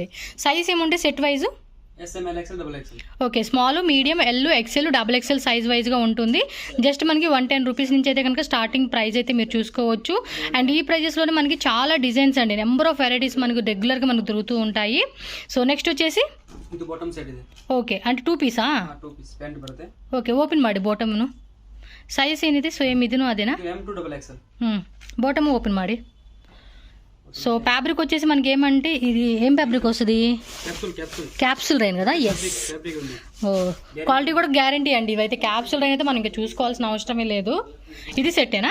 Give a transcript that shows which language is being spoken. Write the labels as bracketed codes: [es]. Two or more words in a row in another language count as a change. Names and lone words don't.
[te] సైజ్ ఏముంటే [en] set wise okay, small, medium, L, XL, double XL size [te] వైజ్గా ఉంటుంది. జస్ట్ మనకి 110 రూపీస్ నుంచి అయితే కనుక [en] starting price [te] అయితే మీరు చూసుకోవచ్చు. అండ్ ఈ ప్రైజెస్లోనే మనకి చాలా డిజైన్స్ అండి, [en] number of varieties [te] మనకు రెగ్యులర్గా మనకు దొరుకుతూ ఉంటాయి. సో నెక్స్ట్ వచ్చేసి ఓకే, అంటే 2 పీసా? [en] okay, open [kn] ಮಾಡಿ ಬಾಟಮ್ನು. ಸೈಜ್ ಏನಿದೆ ಸೇಮ್ ಇದನ್ನು ಅದೇನಾ? [en] bottom open [kn] ಮಾಡಿ. [te] సో ఫ్యాబ్రిక్ వచ్చేసి మనకి ఏమంటే ఇది ఏం ఫ్యాబ్రిక్ వస్తుంది? [en] capsule rain [te] కదా. ఎస్, ఓ క్వాలిటీ కూడా గ్యారంటీ అండి. ఇవైతే [en] capsule rain [te] అయితే మనం ఇంకా చూసుకోవాల్సిన అవసరమే లేదు. ఇది సెట్టేనా?